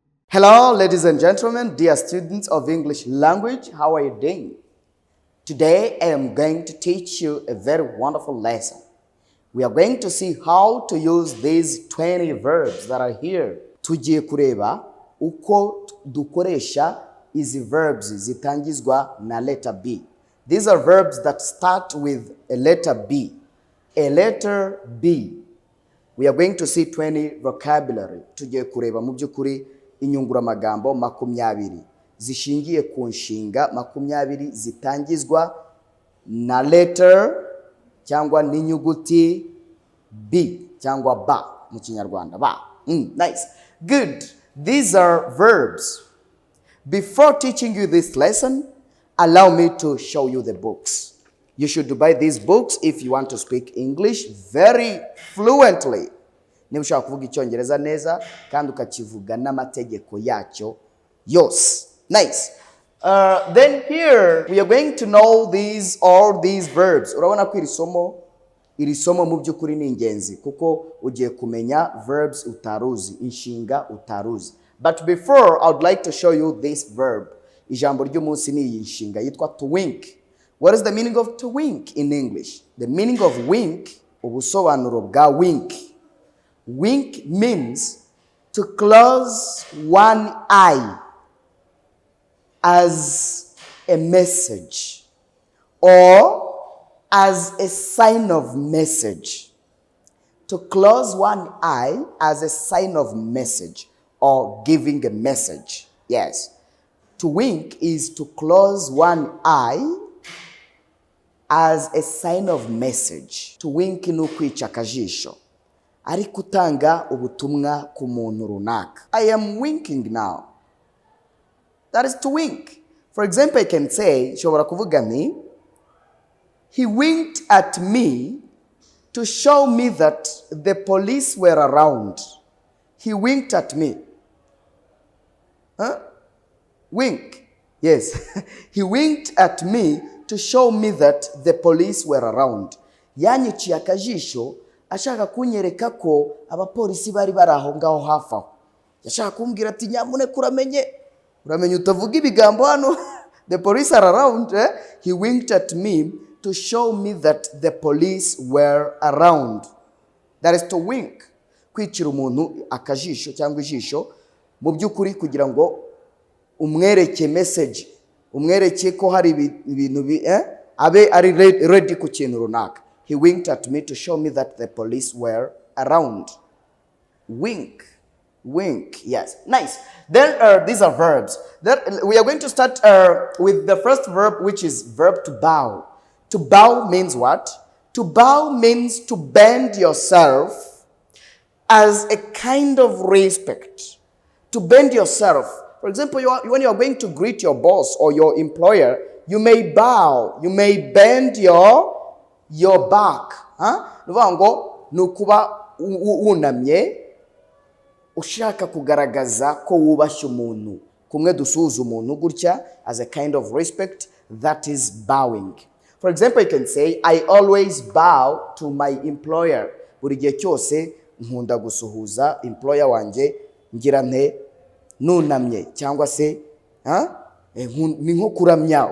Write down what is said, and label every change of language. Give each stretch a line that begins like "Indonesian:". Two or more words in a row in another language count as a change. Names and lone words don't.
English: Hello, ladies and gentlemen, dear students of English language, how are you doing? Today, I am going to teach you a very wonderful lesson. We are going to see how to use these 20 verbs that are here.
Kinyarwanda: Tugiye kureba uko dukoresha izi verbs zitangizwa na letter B.
English: These are verbs that start with a letter B. A letter B. We are going to see 20 vocabulary.
Kinyarwanda: Tugiye kureba mu by'ukuri inyunguramagambo 20 zishingiye ku nshinga 20 zitangizwa na letter cyangwa n'inyuguti B cyangwa ba mu Kinyarwanda ba.
English: Nice. Good. These are verbs. Before teaching you this lesson, allow me to show you the books. You should buy these books if you want to speak English very fluently.
Kinyarwanda: Niba ushaka kuvuga Icyongereza neza kandi ukakivuga n'amategeko yacyo yose.
English: Nice. Then here we are going to know all these verbs.
Kinyarwanda: Urabona ko iri somo mu by'ukuri ni ingenzi kuko ugiye kumenya verbs utaruzi, inshinga utaruzi.
English: But before, I would like to show you this verb.
Kinyarwanda: Ijambo ry'umunsi ni iyi nshinga yitwa
English: to wink. What is the meaning of to wink in English? The meaning of wink,
Kinyarwanda: ubusobanuro bwa wink.
English: Wink means to close one eye as a message or as a sign of message. To close one eye as a sign of message or giving a message. Yes. To wink is to close one eye as a sign of message. To wink
Kinyarwanda: ni ukwica akajisho. Ari kutanga ubutumwa ku muntu runaka.
English: I am winking now. That is to wink. For example, I can say,
Kinyarwanda: shobora kuvuga ni,
English: he winked at me to show me that the police were around. He winked at me. Huh? Wink. Yes. He winked at me to show me that the police were around.
Kinyarwanda: Yanyiciye akajisho ashaka kunyereka ko abapolisi bari baraho ngaho hafi aho. Yashaka kumbwira ati nyamuneka uramenye utavuga ibigambo hano.
English: The police are around. He winked at me to show me that the police were around. That is to wink.
Kinyarwanda: Kwicira umuntu akajisho cyangwa ijisho mu by'ukuri kugira ngo umwereke message, umwereke ko hari ibintu abe ari ready ku kintu runaka.
English: He winked at me to show me that the police were around. Wink. Wink. Yes. Nice. Then these are verbs. Then we are going to start with the first verb, which is verb to bow. To bow means what? To bow means to bend yourself as a kind of respect. To bend yourself. For example, when you are going to greet your boss or your employer, you may bow. You may bend your back.
Kinyarwanda: Nuvuga ngo nukuba unamye ushaka kugaragaza ko wubashye umuntu. Kumwe dusuza umuntu gutya
English: as a kind of respect, that is bowing. For example, you can say, I always bow to my employer.
Kinyarwanda: Buri gihe cyose nkunda gusuhuza employer wanje ngira nte nunamye cyangwa se ni nko kuramya.